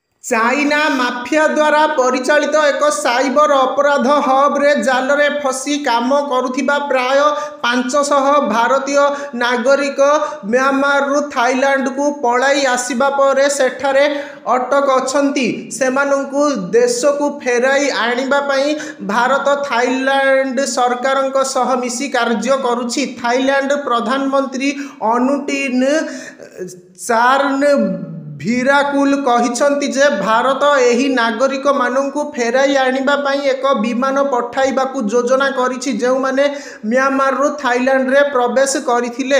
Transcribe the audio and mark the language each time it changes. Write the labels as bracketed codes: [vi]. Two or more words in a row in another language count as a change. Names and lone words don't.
[or] ଚାଇନା ମାଫିଆ ଦ୍ୱାରା ପରିଚାଳିତ ଏକ ସାଇବର ଅପରାଧ ହବ୍‌ରେ ଜାଲରେ ଫସି କାମ କରୁଥିବା ପ୍ରାୟ 500 ଭାରତୀୟ ନାଗରିକ ମ୍ୟାଁମାରୁ ଥାଇଲାଣ୍ଡକୁ ପଳାଇ ଆସିବା ପରେ ସେଠାରେ ଅଟକ ଅଛନ୍ତି। ସେମାନଙ୍କୁ ଦେଶକୁ ଫେରାଇ ଆଣିବା ପାଇଁ ଭାରତ ଥାଇଲାଣ୍ଡ ସରକାରଙ୍କ ସହ ମିଶି କାର୍ଯ୍ୟ କରୁଛି। ଥାଇଲାଣ୍ଡ ପ୍ରଧାନମନ୍ତ୍ରୀ ଅନୁଟିନ ଚାର୍ନ ଭିରାକୁଲ କହିଛନ୍ତି ଯେ ଭାରତ ଏହି ନାଗରିକମାନଙ୍କୁ ଫେରାଇ ଆଣିବା ପାଇଁ ଏକ ବିମାନ ପଠାଇବାକୁ ଯୋଜନା କରିଛି ଯେଉଁମାନେ ମ୍ୟାଁମାରୁ ଥାଇଲାଣ୍ଡରେ ପ୍ରବେଶ କରିଥିଲେ।